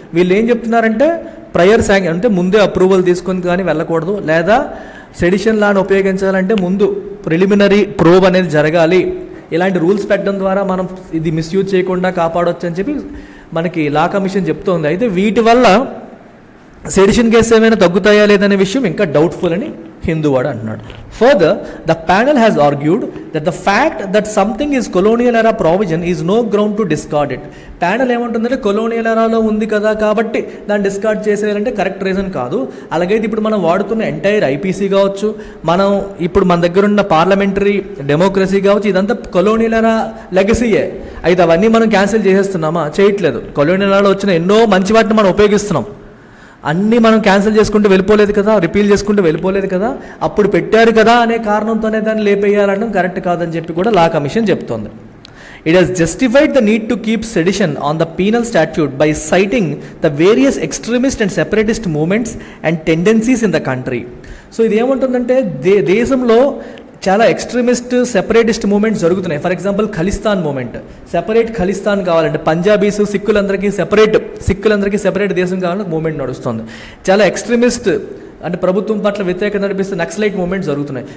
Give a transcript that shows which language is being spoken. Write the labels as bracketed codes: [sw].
[te] వీళ్ళు ఏం చెప్తున్నారంటే ప్రయర్ శాంక్షన్ అంటే ముందే అప్రూవల్ తీసుకొని కానీ వెళ్ళకూడదు, లేదా సెడిషన్ లాను ఉపయోగించాలంటే ముందు ప్రిలిమినరీ ప్రోబ్ అనేది జరగాలి, ఇలాంటి రూల్స్ పెట్టడం ద్వారా మనం ఇది మిస్యూజ్ చేయకుండా కాపాడవచ్చు అని చెప్పి మనకి లా కమిషన్ చెప్తోంది. అయితే వీటి వల్ల సెడిషన్ కేసు ఏమైనా తగ్గుతాయా లేదనే విషయం ఇంకా డౌట్ఫుల్ అని హిందూవాడు అంటున్నాడు. [en] Further, the panel has argued that the fact that something is colonial era provision is no ground to discard it. [te] Panel ఏమంటుందంటే కొలోనియల్ ఎరాలో ఉంది కదా కాబట్టి దాన్ని డిస్కార్డ్ చేసేయాలంటే కరెక్ట్ రీజన్ కాదు. అలాగైతే ఇప్పుడు మనం వాడుతున్న ఎంటైర్ ఐపీసీ కావచ్చు, మనం ఇప్పుడు మన దగ్గర ఉన్న పార్లమెంటరీ డెమోక్రసీ కావచ్చు, ఇదంతా కొలోనియల్ ఎరా లెగసీయే. అయితే అవన్నీ మనం క్యాన్సిల్ చేసేస్తున్నామా? చేయట్లేదు. కొలోనియల్ ఎరాలో వచ్చిన ఎన్నో మంచి వాటిని మనం ఉపయోగిస్తున్నాం, అన్నీ మనం క్యాన్సిల్ చేసుకుంటూ వెళ్ళిపోలేదు కదా, రిపీల్ చేసుకుంటూ వెళ్ళిపోలేదు కదా, అప్పుడు పెట్టారు కదా అనే కారణంతోనే దాన్ని లేపేయాలనడం కరెక్ట్ కాదని చెప్పి కూడా లా కమిషన్ చెప్తోంది. [en] It has justified the need to keep sedition on the penal statute by citing the various extremist and separatist movements and tendencies in the country. [te] So ఇది ఏమంటుందంటే దేశంలో చాలా ఎక్స్ట్రీమిస్ట్ సెపరేటిస్ట్ మూమెంట్స్ జరుగుతున్నాయి. [en] for example [te] Khalistan moment, separate Khalistan కావాలంటే Punjabis సిక్కులందరికీ separate దేశం కావాలని moment నడుస్తుంది. చాలా ఎక్స్ట్రీమిస్ట్ అంటే ప్రభుత్వం పట్ల వ్యతిరేకత నడిపిస్తే నక్సలైట్ మూమెంట్స్ జరుగుతున్నాయి.